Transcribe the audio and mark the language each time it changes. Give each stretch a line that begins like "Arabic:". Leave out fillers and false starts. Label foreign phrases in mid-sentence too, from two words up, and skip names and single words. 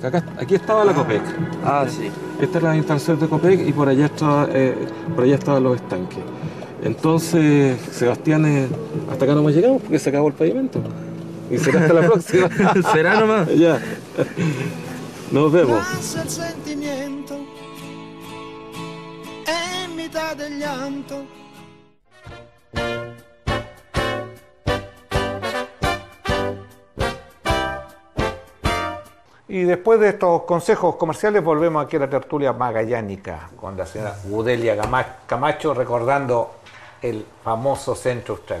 Spanish: Aquí estaba la Copec. Ah, sí. Esta era la instalación de Copec y por allá estaban los estanques. Entonces, Sebastián, hasta acá no más llegamos porque se acabó el pavimento. Y será hasta la próxima. ¿Será nomás? Ya. Nos vemos. Passa il sentimento è in metà del llanto. Y después de estos consejos comerciales volvemos aquí a la tertulia magallánica con la señora Gudelia Camacho recordando el famoso Centro Austral.